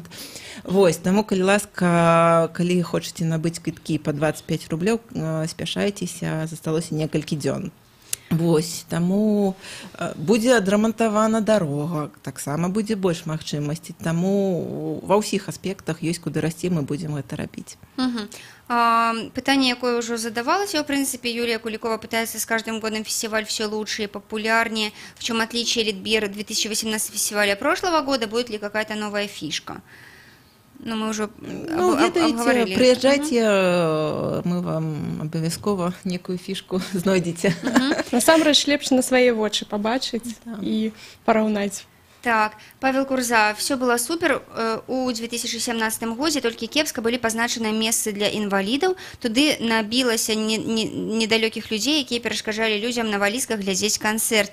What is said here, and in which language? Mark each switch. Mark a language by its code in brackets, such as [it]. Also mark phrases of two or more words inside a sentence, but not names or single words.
[be] Вось, таму, калі ласка, калі хочаце набыць квіткі па 25 рублёў, спяшайцеся, засталося некалькі дзён. Вось, таму будзе адрамантавана дарога, таксама будзе больш магчымасці, таму ва ўсіх аспектах ёсць куды расці, мы будзем гэта рабіць. Пытанне, якое ўжо задавалася, [ru] в принципе, Юлия Куликова пытается с каждым годом фестиваль все лучше и популярнее. В чем отличие Лідбір 2018 фестиваля прошлого года? Будет ли какая-то новая фишка? Ну, мы уже обговорили. Приезжайте, мы вам [be] абавязкова некую фішку знойдзеце. Насамрэч лепш на свае вочы пабачыць і параўнаць. [ru] Так, Павел Курза, все было супер. [be] У 2017 годзе толькі кепска былі пазначаныя месцы для інвалідаў. Туды набілася недалёкіх людзей, якія перашкаджалі людзям на валізках глядзець канцэрт.